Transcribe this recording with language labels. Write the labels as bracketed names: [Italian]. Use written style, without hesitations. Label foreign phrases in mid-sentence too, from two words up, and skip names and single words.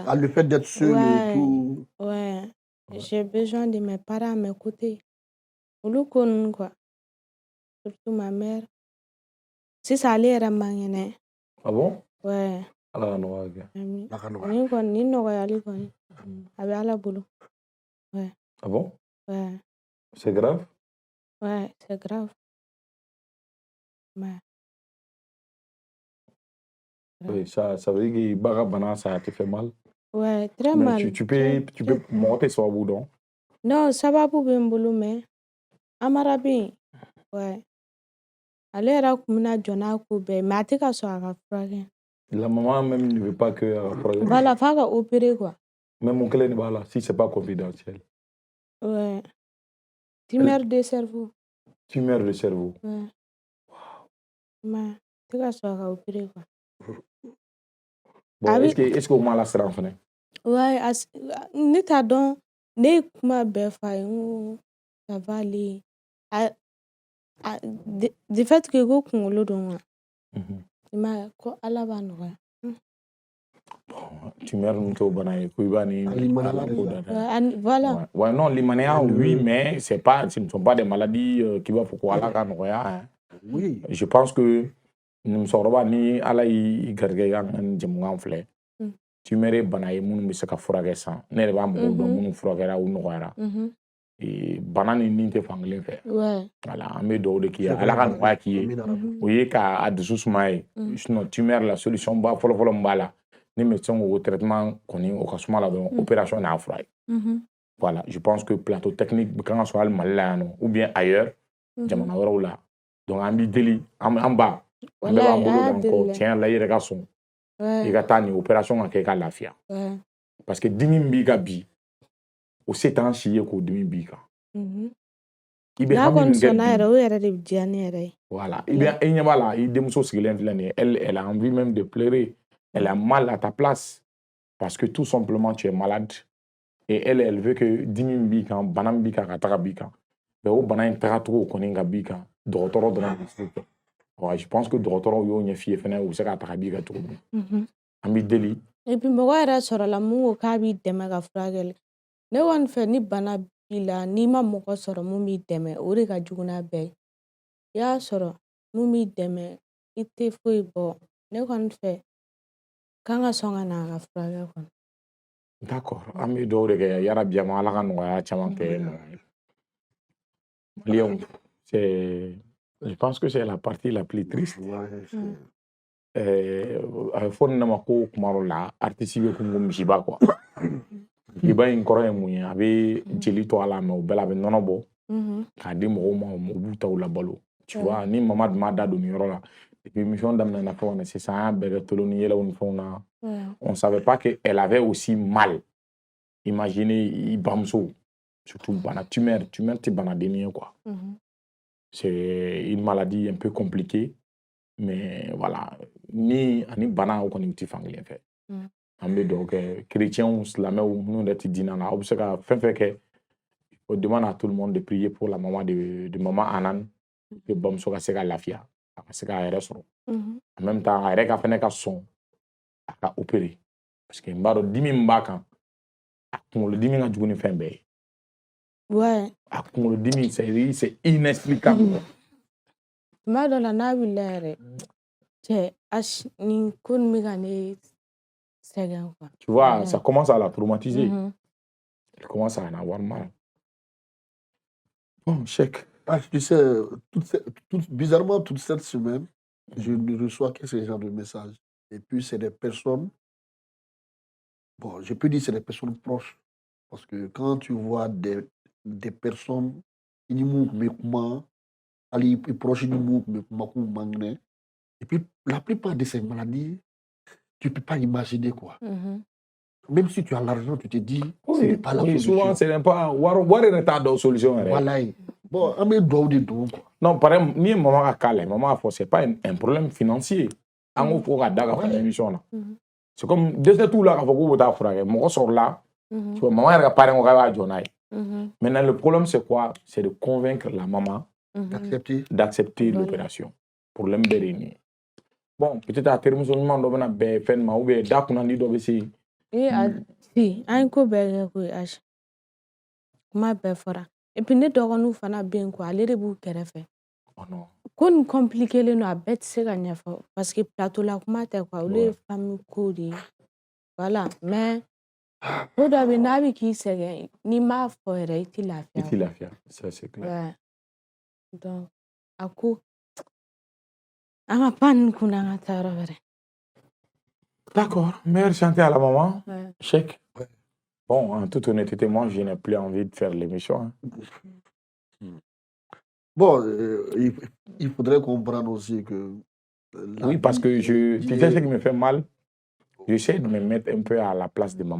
[French] Ah, le fait d'être seul et tout. Ouais. J'ai besoin de mes parents à mes côtés. [Bambara] Olu ko ninnu [French] quoi surtout [Bambara] ma mère sisan ale yɛrɛ man kɛnɛ. [French] ah bon Ouais. [Bambara] ala ka nɔgɔya kɛ Ami. [French] La canoë. [Bambara] Nin kɔni nin nɔgɔyali kɔni a bɛ Ala bolo. [French] Ouais. ah bon Ouais. c'est grave Ouais, c'est grave. Ouais. oui ça veut dire que [Bambara] baga bana [French] ça te fait mal Ouais, très mais mal. tu peux [Bambara] mɔgɔ tɛ sababu dɔn Non, sababu bɛ n bolo mais Amara bɛ yen. [French] Ouais. [Bambara] Ale yɛrɛ kun bɛna jɔ n'a ko bɛɛ ye mais a tɛ ka sɔn a ka furakɛ. [French] la maman même ne veut pas que Voilà, [Bambara] f'a ka [French] opérer quoi. mais mon [Bambara] kelen de b'a la [French] si c'est pas confidentiel Ouais. Tumeur de cerveau. tumeur de cerveau Ouais. [Bambara] Mais tɛ ka sɔn a ka [French] opérer quoi. bon [Bambara] A bɛ [French] est-ce que [Bambara] o ma la siran fɛnɛ ouais ne t'a dɔn ne ye kuma bɛɛ f'a ye n ko [French] ça va aller de fait que [Bambara] ko kunkolo don wa i m'a ye ko Ala b'a nɔgɔya. tumeur ninnu t'o bana ye ko i b'a ni ala ko da dɛ [French] Voilà. ouais non limaniya oui mais ce ne sont pas des maladies qui [Bambara] b'a fɔ ko ala ka nɔgɔya [French] hein. Oui. je pense que [Bambara] musokɔrɔba ni ala y'i garijɛgɛ an ka nin jamukan filɛ tumeur ye bana ye minnu bɛ se ka furakɛ san ne yɛrɛ b'a mɔgɔw dɔn minnu furakɛra u nɔgɔyara bana ni nin tɛ fankelen fɛ voilà an bɛ dugawu de k'i ye ala ka nɔgɔya k'i ye o ye k'a dusu suma ye sinon tumeur la solution ba fɔlɔ-fɔlɔ min b'a la ni médecin ko traitement kɔni o ka suma la dɔrɔn opération n'a fura ye voilà [French] je pense que plateau technique [Bambara] bɛ kan ka sɔrɔ hali Mali la yan nɔ [French] ou bien ailleurs [Bambara] jamana wɛrɛw la donc an b'i deli an ba an bɛɛ b'an bolo dan kɔ tiɲɛ yɛrɛ la i yɛrɛ ka sɔn I ka taa nin opération ka kɛ I ka lafiya [French] parce que [Bambara] dimi min b'i kan bi o se t'an si ye k'o dimi b'i kan i bɛ n'a hami kɔni min kɛ sɔnna bi yɛrɛ o yɛrɛ de bɛ diya ne yɛrɛ ye voilà i ɲɛ b'a la i denmuso sigilen filɛ nin ye [French] elle a envie même de pleurer elle a mal à ta place parce que tout simplement tu es malade et elle veut que [Bambara] dimi min b'i kan bana min b'i kan ka taga b'i kan mais o bana in tagacogo kɔni ka b'i kan dɔgɔtɔrɔ dɔrɔn de se kɛ [French] je pense que [Bambara] dɔgɔtɔrɔw y'o ɲɛf'i ye fɛnɛ u bɛ se k'a taga b'i kan cogo min an b'i deli [French] et puis [Bambara] mɔgɔ yɛrɛ sɔrɔla mun ko k'a b'i dɛmɛ ka furakɛli ne kɔni fɛ ni bana b'i la n'i ma mɔgɔ sɔrɔ mun b'i dɛmɛ o de ka jugu n'a bɛɛ ye i y'a sɔrɔ mun b'i dɛmɛ I tɛ foyi bɔ ne kɔni fɛ k'an ka sɔn ka na a ka furakɛ kɔnɔ d'accord an bɛ dugawu de kɛ yarabi ama Ala ka nɔgɔya caman kɛ Maliens [French] je pense que c'est la partie la plus triste [Bambara] a bɛ fɔ nin de ma ko kuma dɔ la artiste bɛ komi ko misiba quoi misiba in kɔrɔ ye mun ye a bɛ jeli to a la mais o bɛɛ la a bɛ nɔnɔ bɔ k'a di mɔgɔw ma u b'u taw labalo [French] tu vois [Bambara] ni mama dun m'a da don nin yɔrɔ la [French] depuis émission [Bambara] daminɛna fɔ ka na sisan an y'a bɛɛ kɛ tolo ni yɛlɛw ni fɛnw na [French] on savait pas que elle avait aussi mal imaginez [Bambara] i bamuso surtout bana tumeur tɛ banadennin ye [French] quoi c'est une maladie un peu compliquée mais voilà [Bambara] ni ani bana o kɔni tɛ fankelen fɛ an bɛ dugawu kɛ chrétiens silamɛw minnu yɛrɛ tɛ diinɛ na aw bɛ se ka fɛn fɛn kɛ [French] on demande à tout le monde de prier pour la maman de maman Anan que [Bambara] bamuso ka se ka lafiya a ka se k'a yɛrɛ sɔrɔ [French] en même temps [Bambara] a yɛrɛ ka fɛnɛ ka sɔn a ka opérer [French] parce que [Bambara] n b'a dɔn dimi min b'a kan a kunkolodimi ka jugu ni fɛn bɛɛ ye [French] ouais [Bambara] a kunkolodimi [French] c'est inexplicable [Bambara] tuma dɔ la n'a wulila yɛrɛ cɛ nin ko nin bɛ ka ne sɛgɛn quoi [French] tu vois ça commence à la traumatiser elle commence à en avoir mal bon chèque Tu sais, bizarrement, toute cette semaine, je ne reçois que ce genre de messages. Et puis, c'est des personnes, bon, je peux dire que c'est des personnes proches. Parce que quand tu vois des personnes, ils proches, et puis la plupart de ces maladies, tu ne peux pas imaginer quoi. Même si tu as l'argent, tu te dis, ce n'est pas la solution. Souvent, ce n'est pas. [Bambara] Wari ne t'a dɔn solution yɛrɛ. [French] Voilà. [Bambara] Bon, an bɛ dugawu de don quoi. [French] Non, par exemple, [Bambara] ni ye maman ka cas lajɛ, maman a fɔ [French] c'est pas un problème financier. [Bambara] An ko fɔ ka da ka fɔ émission na. [French] C'est comme [Bambara] dɛsɛ t'u la k'a fɔ k'u bɛ taa furakɛ. Mɔgɔ sɔrɔla, [French] tu vois, [Bambara] maman yɛrɛ ka parrain ko k'a b'a jɔ n'a ye. [French] Maintenant, le problème c'est quoi? C'est de convaincre la maman d'accepter l'opération. [Bambara] Problème bɛɛ de ye nin ye. Bon, peut-être a terimuso ɲuman dɔ bɛna bɛn fɛn ma [French] ou bien [Bambara] da kunnandi dɔ bɛ se yen. an ye ko bɛɛ kɛ koyi Aji kuma bɛɛ fɔra [French] et puis [Bambara] ne dɔgɔninw fana bɛ yen quoi ale de b'u kɛrɛfɛ ko nin compliquélen don a bɛɛ tɛ se ka ɲɛfɔ [French] parce que [Bambara] plateau la kuma tɛ quoi olu ye famille ko de ye [French] voilà mais [Bambara] ko dɔ bɛ yen n'a bɛ k'i sɛgɛn n'i m'a fɔ yɛrɛ i tɛ lafiya. I tɛ lafiya, [French] ça c'est clair. [Bambara] Donc a ko an ka pan nin kun na an ka taa yɔrɔ wɛrɛ. [French] D'accord, meilleure santé à la maman. Chèque. Bon, en toute honnêteté, moi, je n'ai plus envie de faire l'émission. Bon, il faudrait comprendre aussi que... Oui, parce que tu sais ce qui me fait mal? J'essaie de me mettre un peu à la place de maman.